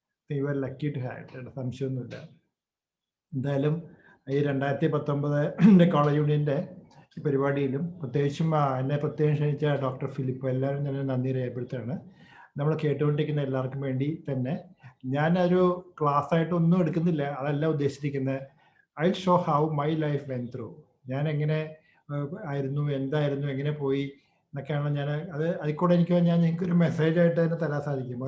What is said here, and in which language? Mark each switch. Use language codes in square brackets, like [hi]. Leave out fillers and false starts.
[en] you are lucky to have, [ml] സംശയമൊന്നുമില്ല. എന്തായാലും ഈ 2019 കോളേജ് യൂണിയൻ്റെ പരിപാടിയിലും പ്രത്യേകിച്ചും എന്നെ പ്രത്യേകം ക്ഷണിച്ച ഡോക്ടർ ഫിലിപ്പ്, എല്ലാവരും ഞാൻ നന്ദി രേഖപ്പെടുത്തുകയാണ്. നമ്മൾ കേട്ടുകൊണ്ടിരിക്കുന്ന എല്ലാവർക്കും വേണ്ടി തന്നെ ഞാനൊരു ക്ലാസ് ആയിട്ട് ഒന്നും എടുക്കുന്നില്ല, അതല്ല ഉദ്ദേശിച്ചിരിക്കുന്നത്. [en] I'll show how my life went through. [ml] ഞാൻ എങ്ങനെ ആയിരുന്നു, എന്തായിരുന്നു, എങ്ങനെ പോയി എന്നൊക്കെയാണ് ഞാൻ അതിൽ കൂടെ എനിക്ക് നിങ്ങൾക്കൊരു മെസ്സേജ് ആയിട്ട് തന്നെ തരാൻ സാധിക്കും.